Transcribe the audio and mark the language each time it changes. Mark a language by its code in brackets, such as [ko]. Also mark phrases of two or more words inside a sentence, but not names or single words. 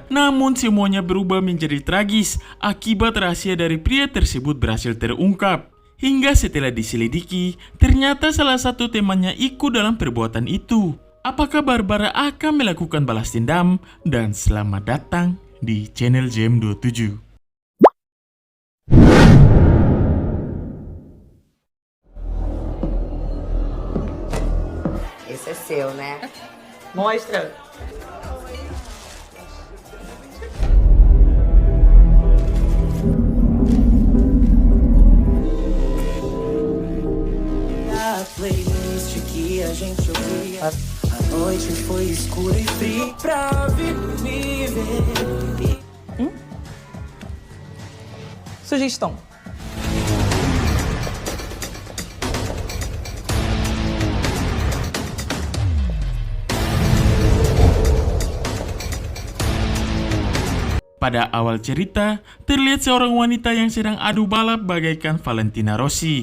[id] Namun semuanya berubah menjadi tragis akibat rahasia dari pria tersebut berhasil terungkap. Hingga setelah diselidiki, ternyata salah satu temannya ikut dalam perbuatan itu. Apakah Barbara akan melakukan balas dendam? Dan selamat datang di channel JM27. [pt] Esse é seu, né? Mostra. A playlist que a gente ouvia. A noite foi escura e fria pra viver. Sugestão. [id] Pada awal cerita, terlihat seorang wanita yang sedang adu balap bagaikan Valentina Rossi.